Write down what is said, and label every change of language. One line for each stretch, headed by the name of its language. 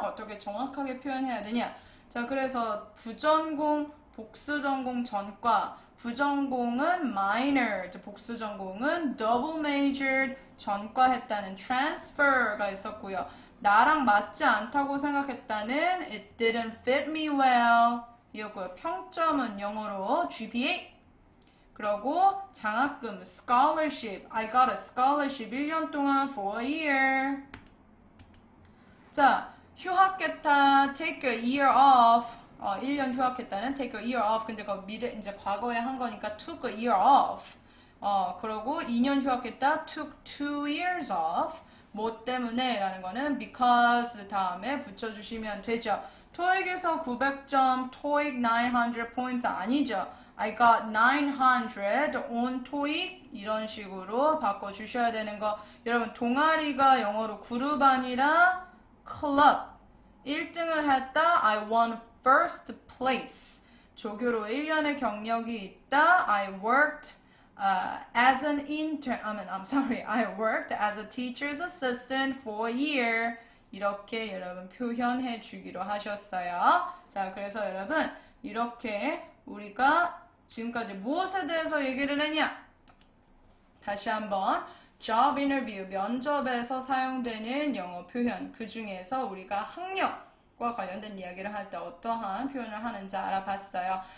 Korean: 어떻게 정확하게 표현해야 되냐? 자, 그래서 부전공, 복수전공 전과, 부전공은 minor, 복수전공은
English: double majored,
Korean: 전과했다는 transfer가 있었고요. 나랑 맞지 않다고 생각했다는
English: it didn't fit me well
Korean: 이었고요. 평점은 영어로 GPA. 그리고 장학금 scholarship,
English: I got a scholarship
Korean: 1년 동안
English: for a year.
Korean: 자, 휴학했다
English: take a year off.
Korean: 1년 휴학했다는
English: take a year off.
Korean: 근데 그 미래 이제 과거에 한 거니까
English: took a year off.
Korean: 그리고 2년 휴학했다
English: took 2 years off.
Korean: 뭐 때문에 라는 거는 because 다음에 붙여주시면 되죠. 토익에서 900점, 토익 900 points 아니죠.
English: I got 900 on TOEIC
Korean: 이런 식으로 바꿔주셔야 되는 거. 여러분 동아리가 영어로 그룹 아니라 클럽. 1등을 했다.
English: I won first place.
Korean: 조교로 1년의 경력이 있다.
English: I worked as an intern. I worked as a teacher's assistant for a year.
Korean: 이렇게 여러분 표현해 주기로 하셨어요. 자, 그래서 여러분 이렇게 우리가 지금까지 무엇에 대해서 얘기를 했냐? 다시 한번
English: job interview,
Korean: 면접에서 사용되는 영어 표현 그 중에서 우리가 학력과 관련된 이야기를 할 때 어떠한 표현을 하는지 알아봤어요.